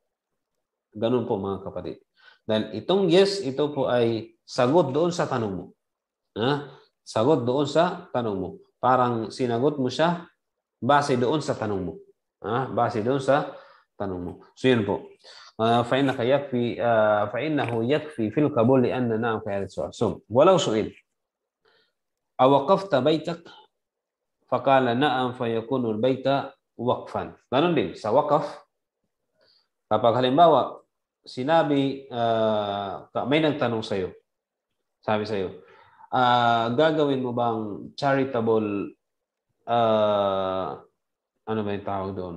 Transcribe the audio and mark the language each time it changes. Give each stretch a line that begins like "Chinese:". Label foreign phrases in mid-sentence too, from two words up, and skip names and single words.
Filipino: Ganun po mga kapatid. Dahil itong yes, ito po ay sagot doon sa tanong mo. Sagot doon sa tanong mo. Parang sinagot mo siya base doon sa tanong mo. Base doon sa tanong mo. So yun po.
Arabic: فإنه يكفي في القبول لأن نعم في هذا السؤال. So, ولو سئل أوقفت بيتك فقال نعم فيكون البيت وقفا.
Filipino: Ganun din sa waqaf. Kapag halimbawa sinabi may nagtanong sa iyo. Sabi sa iyo, gagawin mo bang charitable ano ba yung tawag doon?